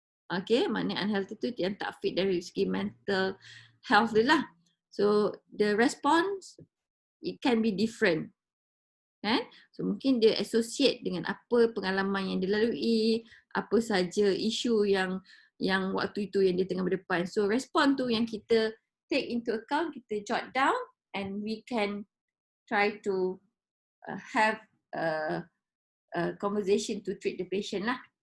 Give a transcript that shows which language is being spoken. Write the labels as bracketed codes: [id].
[ms] Okay, maknanya unhealthy tu yang tak fit dari segi mental health dia lah. [en] So the response, it can be different. [ms] Kan? So mungkin dia associate dengan apa pengalaman yang dia lalui, apa saja isu yang waktu itu yang dia tengah berdepan. So respon tu yang kita [en] take into account, [ms] kita jot down and [en] we can try to have a conversation to treat the patient [ms] lah.